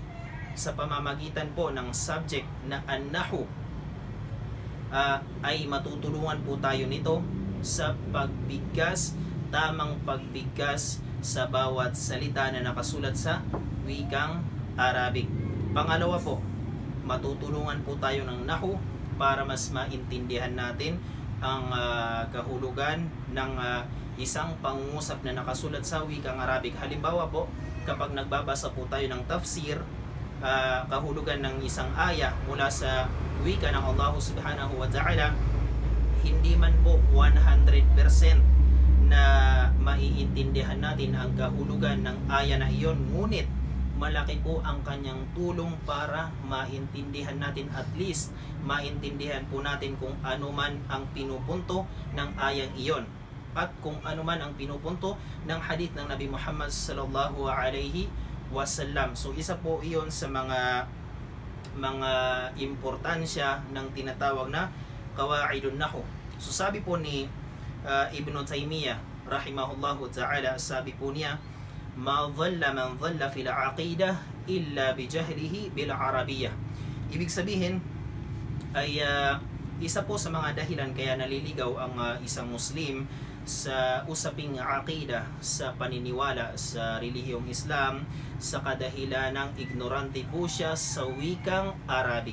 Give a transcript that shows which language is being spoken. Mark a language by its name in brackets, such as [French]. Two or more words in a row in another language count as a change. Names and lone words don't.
[Filipino] Sa pamamagitan po ng subject na an-nahwu, ay matutulungan po tayo nito sa pagbigkas, tamang pagbigkas sa bawat salita na nakasulat sa wikang Arabic. Pangalawa po, matutulungan po tayo ng nahwu para mas maintindihan natin ang kahulugan ng isang pangungusap na nakasulat sa wikang Arabic. Halimbawa po, kapag nagbabasa po tayo ng tafsir, kahulugan ng isang aya mula sa wika ng Allah [Arabic] سبحانه وتعالى, [Filipino] hindi man po 100% na maiintindihan natin ang kahulugan ng aya na iyon, ngunit malaki po ang kanyang tulong para maintindihan natin, [English] at least [Filipino] maintindihan po natin kung ano man ang pinupunto ng ayang iyon, at kung ano man ang pinupunto ng hadith ng Nabi Muhammad [Arabic] صلى الله عليه وسلم. [Filipino] So isa po iyon sa mga importansya ng tinatawag na [Arabic] قواعد النحو. [Filipino] So sabi po ni Ibn Taymiyyah [Arabic] رحمه الله تعالى, [Filipino] sabi po niya, [Arabic] ما ضل من ضل في العقيدة إلا بجهله بالعربية. [Filipino] Ibig sabihin ay isa po sa mga dahilan kaya naliligaw ang isang Muslim sa usaping aqidah, sa paniniwala sa relihiyong Islam, sa kadahilan ng ignorante po siya sa wikang Arabic.